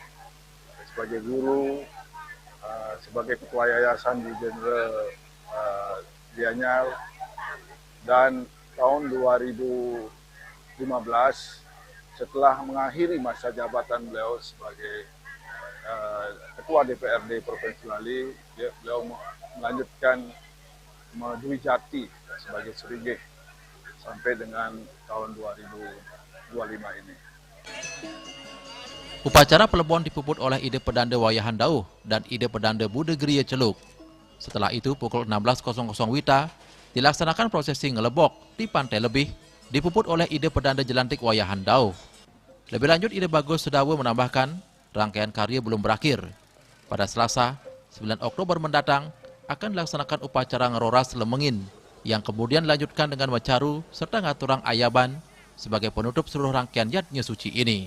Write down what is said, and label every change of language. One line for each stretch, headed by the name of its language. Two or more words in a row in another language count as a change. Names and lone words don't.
Indonesian: Sebagai guru, sebagai ketua yayasan di Jenderal Gianyar, dan tahun 2015 setelah mengakhiri masa jabatan beliau sebagai Ketua DPRD Provinsi Bali, beliau melanjutkan Dwi Jati sebagai Surigih sampai dengan tahun 2025 ini. Upacara pelebon dipuput oleh ide pedanda Wayahan Dauh dan ide pedanda Bude Gria Celuk. Setelah itu pukul 16.00 WITA dilaksanakan prosesi ngelebok di Pantai Lebih, dipuput oleh ide pedanda Jelantik Wayahan Dauh. Lebih lanjut, ide Bagus Sedawe menambahkan, rangkaian karya belum berakhir. Pada Selasa, 9 Oktober mendatang, akan dilaksanakan upacara ngeroras Lemengin, yang kemudian dilanjutkan dengan Mecaru serta
Balinese: ngaturang Ayaban
Indonesian: sebagai penutup seluruh rangkaian Yatnya Suci ini.